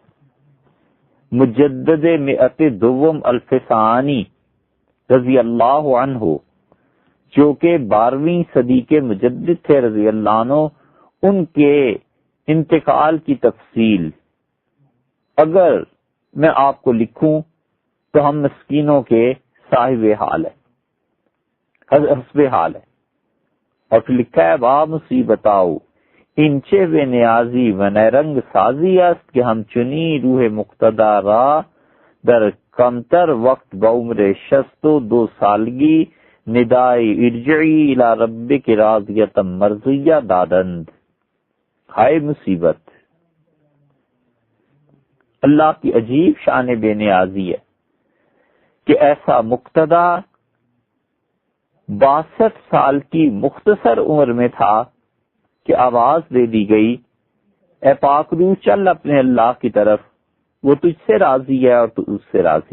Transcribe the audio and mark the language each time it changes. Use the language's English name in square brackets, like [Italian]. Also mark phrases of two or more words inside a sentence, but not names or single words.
[Urdu] مجدد مئت دوم الفسانی [Arabic] رضی اللہ عنہ، [Urdu] جو کہ 12ویں صدی کے مجدد تھے [Arabic] رضی اللہ عنہ، [Urdu] ان کے انتقال کی تفصیل اگر میں آپ کو لکھوں تو ہم مسکینوں کے صاحب حال ہے، حسب حال ہے. اور پھر لکھا ہے [Persian] وا مصیبتاؤ انچے بے نیازی و نیرنگ سازی است کہ ہم چنی روح مقتدا را در کمتر وقت بعمر 62 سالگی ندائی [Arabic] ارجعی الی ربک راضیۃ مرضیہ [Persian] دادند. [Urdu] ہائے مصیبت، اللہ کی عجیب شان بے نیازی ہے کہ ایسا مقتدا 62 سال کی مختصر عمر میں تھا کہ آواز دے دی گئی اے پاک روح چل اپنے اللہ کی طرف، وہ تجھ سے راضی ہے اور تو اس سے راضی.